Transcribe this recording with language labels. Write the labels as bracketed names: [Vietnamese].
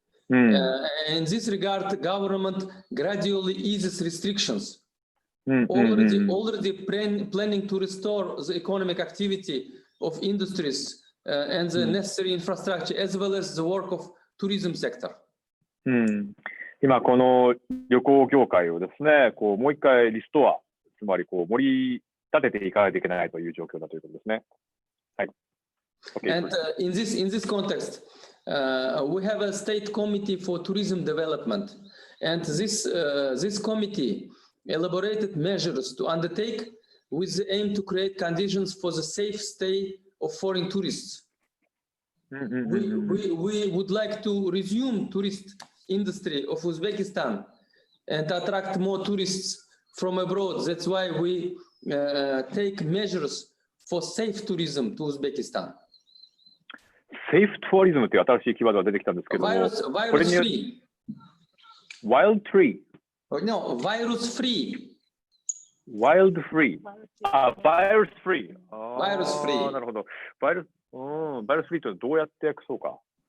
[English] In this regard, the government gradually eases restrictions. Already planning to restore the economic activity of industries and the necessary infrastructure, as well as the work of tourism sector. [Japanese] 今この旅行業界をですね、もう一回リストア、つまり盛り立てていかないといけないという状況だということですね。はい。Okay. [English] And in this context, we have a state committee for tourism development, and this committee elaborated measures to undertake with the aim to create conditions for the safe stay of foreign tourists. We would like to resume tourist industry of Uzbekistan and attract more tourists from abroad. That's why we take measures for safe tourism to Uzbekistan. [Japanese] セーフトゥアリズムという新しいキーワードが出てきたんですけども、 [English] virus free. Wild tree. No, virus free. Wild free。 virus free。 Virus free。 [Japanese] なるほど。 virus free とどうやって訳そうか。